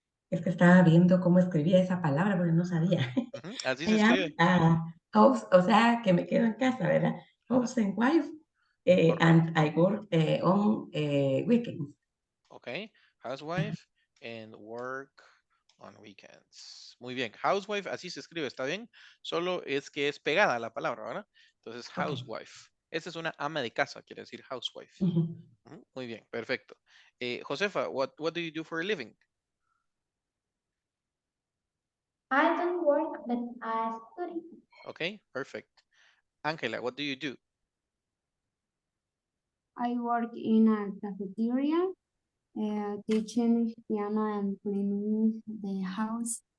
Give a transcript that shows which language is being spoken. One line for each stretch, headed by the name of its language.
Spanish: Es que estaba viendo cómo escribía esa palabra porque no sabía. Ujú, así se
English: I am
Spanish: escribe.
English: a house,
Spanish: o sea, que me quedo en casa, ¿verdad?
English: House and wife. And I work on weekends. Okay, housewife and work on weekends.
Spanish: Muy bien, housewife, así se escribe, ¿está bien? Solo es que es pegada la palabra, ¿verdad? Entonces,
English: Okay. housewife.
Spanish: Esta es una ama de casa, quiere decir housewife. Ujú. Ujú, muy bien, perfecto.
English: Josefa, what do you do for a living? I don't work, but I study. Okay, perfect. Angela, what do you do? I work in a cafeteria, teaching piano and cleaning the house.